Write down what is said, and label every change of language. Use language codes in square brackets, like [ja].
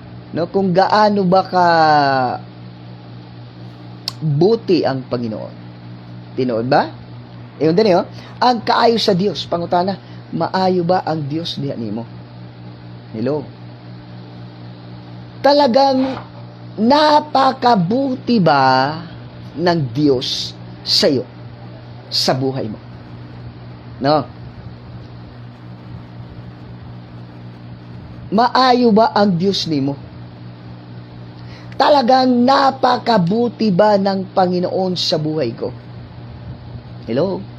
[tl] No, kung gaano ba ka buti ang Panginoon. [ceb] Tinuod ba? Ingon dinhi, oh, ang kaayo sa Dios, pangutana, maayo ba ang Dios diha nimo? Hello. [tl] Talagang napakabuti ba ng Diyos sa iyo, sa buhay mo? No? [ceb] Maayo ba ang Diyos nimo? [tl] talagang napakabuti ba ng Panginoon sa buhay ko? Hello?